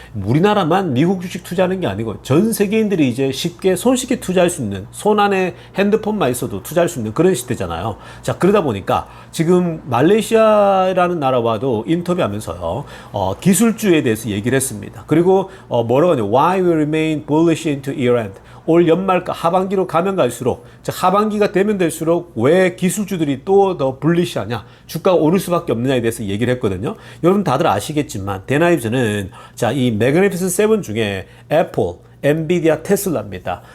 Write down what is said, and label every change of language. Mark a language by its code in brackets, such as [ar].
[ko] 우리나라만 미국 주식 투자하는 게 아니고 전 세계인들이 이제 손쉽게 투자할 수 있는 손 안에 핸드폰만 있어도 투자할 수 있는 그런 시대잖아요. 자, 그러다 보니까 지금 말레이시아라는 나라와도 인터뷰하면서요, 기술주에 대해서 얘기를 했습니다. 그리고 뭐라고 하냐, [en] Why we remain bullish into year-end. [ko] 올 연말 하반기로 가면 갈수록, 하반기가 되면 될수록 왜 기술주들이 또 더 불리시하냐, 주가가 오를 수밖에 없느냐에 대해서 얘기를 했거든요. 여러분 다들 아시겠지만 데나이브즈는 이 매그니피센트 세븐 중에 애플, 엔비디아, 테슬라입니다.